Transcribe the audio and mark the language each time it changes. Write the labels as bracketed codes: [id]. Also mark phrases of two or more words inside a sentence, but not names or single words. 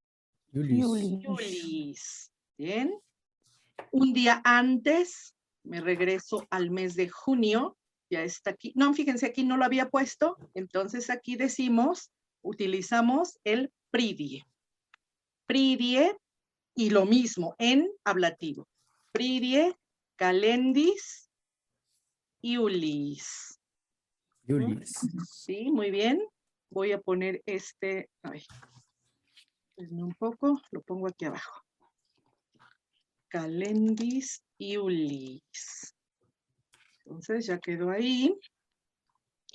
[es] Iulis. Bien. Un día antes, me regreso al mes de junio, ya está aquí. No, fíjense, aquí no lo había puesto, entonces aquí decimos, utilizamos el pridie. Pridie, y lo mismo en ablativo. [la] Pridie, calendis, iulis. [es] Sí, muy bien. Voy a poner un poco, lo pongo aquí abajo. [la] Calendis iulis. [es] Entonces ya quedó ahí.